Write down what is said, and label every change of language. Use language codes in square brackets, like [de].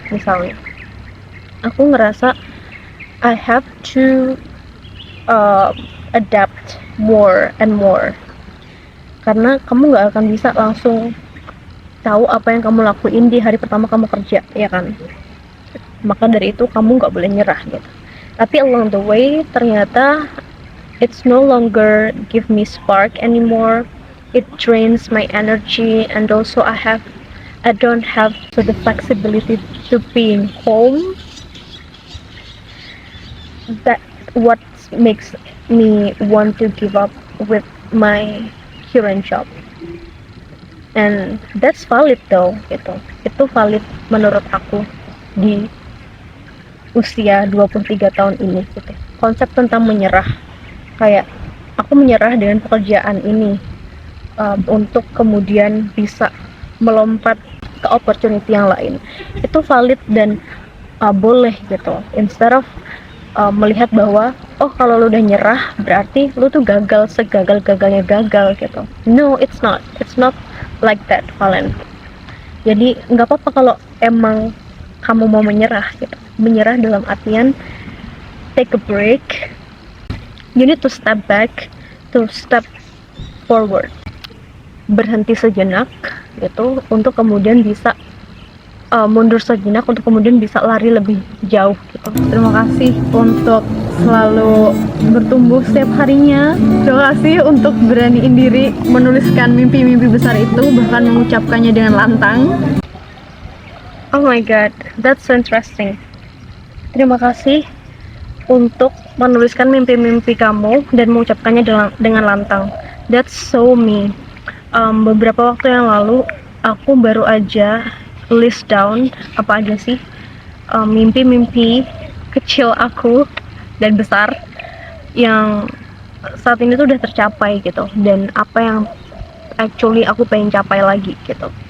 [id] Misalnya aku ngerasa [en] I have to adapt more and more, [id] karena kamu nggak akan bisa langsung tahu apa yang kamu lakuin di hari pertama kamu kerja, ya kan? Maka dari itu kamu nggak boleh nyerah gitu. Tapi [en] along the way [id] ternyata [en] it's no longer give me spark anymore. It drains my energy, and also I don't have the flexibility to being home. That what makes me want to give up with my current job. And that's valid though, gitu. [id] Itu valid menurut aku di usia 23 tahun ini gitu. Konsep tentang menyerah, kayak aku menyerah dengan pekerjaan ini untuk kemudian bisa melompat ke opportunity yang lain, itu valid dan boleh gitu. Instead of melihat bahwa oh kalau lu udah nyerah berarti lu tuh gagal, segagal-gagalnya gagal gitu. [en] No, it's not like that, Valen. [id] Jadi nggak apa-apa kalau emang kamu mau menyerah gitu. Menyerah dalam artian [en] take a break. You need to step back, to step forward. [id] Berhenti sejenak gitu untuk kemudian bisa mundur sejenak untuk kemudian bisa lari lebih jauh gitu. Terima kasih untuk selalu bertumbuh setiap harinya. Terima kasih untuk beraniin diri menuliskan mimpi-mimpi besar itu, bahkan mengucapkannya dengan lantang. [en] Oh my god, that's so interesting. [id] Terima kasih untuk menuliskan mimpi-mimpi kamu dan mengucapkannya dengan lantang. [en] That's so me. [id] Beberapa waktu yang lalu aku baru aja list down apa aja sih mimpi-mimpi kecil aku dan besar yang saat ini tuh udah tercapai gitu, dan apa yang actually aku pengen capai lagi gitu.